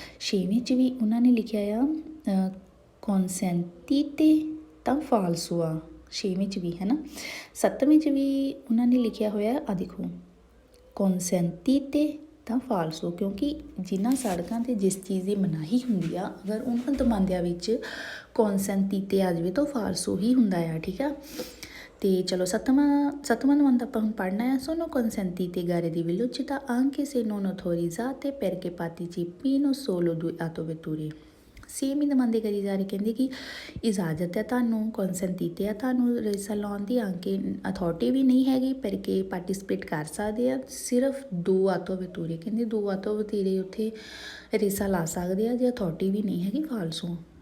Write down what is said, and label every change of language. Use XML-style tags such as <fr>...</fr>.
<pa>ਛੇਵੇਂ 'ਚ ਵੀ ਉਹਨਾਂ ਨੇ ਲਿਖਿਆ ਆ ਕੰਸੈਂਟੀਤੇ ਤਾਂ ਫਾਲਸੋ ਆ, ਛੇਵੇਂ 'ਚ ਵੀ, ਹੈ ਨਾ। ਸੱਤਵੇਂ 'ਚ ਵੀ ਉਹਨਾਂ ਨੇ ਲਿਖਿਆ ਹੋਇਆ ਆ ਦੇਖੋ ਕੰਸੈਂਟੀਤੇ ਤਾਂ ਫਾਲਸੋ, ਕਿਉਂਕਿ ਜਿਨ੍ਹਾਂ ਸੜਕਾਂ 'ਤੇ ਜਿਸ ਚੀਜ਼ ਦੀ ਮਨਾਹੀ ਹੁੰਦੀ ਆ ਅਗਰ ਉਹਨਾਂ ਦਮਾਂਦਿਆਂ ਵਿੱਚ ਕੰਸੈਂਟੀਤੇ ਆ ਜਾਵੇ ਤਾਂ ਫਾਲਸੋ ਹੀ ਹੁੰਦਾ ਆ, ਠੀਕ ਆ। ਅਤੇ ਚਲੋ ਸੱਤਵਾਂ ਨੰਬਰ ਆਪਾਂ ਹੁਣ ਪੜ੍ਹਨਾ ਆ,</pa> <it>ਸੋਨੋ ਕੰਸੈਂਟੀਤੇ gare di velocità anche se non autorizzate perché partecipino solo 2 autovetture।</it> <pa>Same ਹੀ ਦਮਾਂਦੇ ਕਰੀ ਜਾ ਰਹੇ, ਕਹਿੰਦੇ ਕਿ ਇਜਾਜ਼ਤ ਹੈ ਤੁਹਾਨੂੰ, ਕੰਸੈਂਟੀਤੇ ਆ ਤੁਹਾਨੂੰ ਰੇਸਾਂ ਲਾਉਣ ਦੀ, ਆਂਕੇ ਅਥੋਰਟੀ ਵੀ ਨਹੀਂ ਹੈਗੀ ਪਰ ਕਿ ਪਾਰਟੀਸਪੇਟ ਕਰ ਸਕਦੇ ਆ ਸਿਰਫ 2 ਆਟੋ ਵਤੂਰੇ, ਕਹਿੰਦੇ 2 ਆਟੋ ਵਤੀਰੇ ਉੱਥੇ ਰੇਸਾਂ ਲਾ ਸਕਦੇ ਆ ਜੇ ਅਥੋਰਟੀ ਵੀ ਨਹੀਂ ਹੈਗੀ, ਫਾਲਸੋ।</pa>